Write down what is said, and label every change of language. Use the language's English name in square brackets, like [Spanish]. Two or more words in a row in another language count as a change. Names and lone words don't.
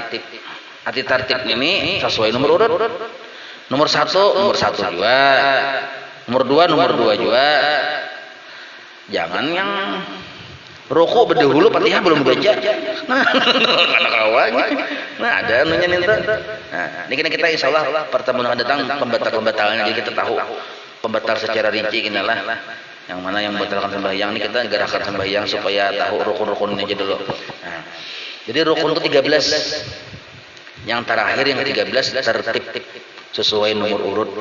[Indonesian] Arti tartib ini sesuai nomor urut. Nomor 1 juga. Nomor 2 juga. Jangan yang ruku berdahulu Fatihah belum baca. Nah, anak awalnya. Nah, ada anunya nih. Nah, ini kita insyaallah pertemuan akan datang pembatal-pembatalnya, jadi kita tahu pembatal secara rinci inilah. Yang mana yang membatalkan sembahyang ini kita gerakan sembahyang supaya tahu rukun-rukunnya aja dulu. Nah, jadi rukun itu 13. Yang terakhir yang 13 tertib sesuai nomor urut.